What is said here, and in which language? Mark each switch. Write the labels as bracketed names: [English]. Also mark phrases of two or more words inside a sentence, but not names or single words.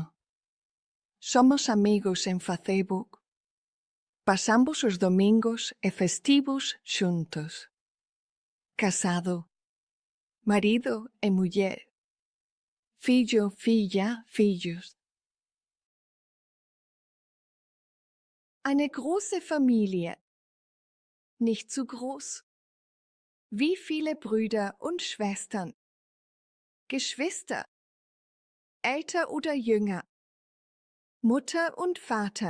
[Galician] Somos amigos en Facebook. Pasamos os domingos e festivos xuntos. Casado. Marido e muller. Fillo, filla, fillos. [German] Eine große Familie. Nicht zu groß. Wie viele Brüder und Schwestern? Geschwister. Älter oder jünger? Mutter und Vater.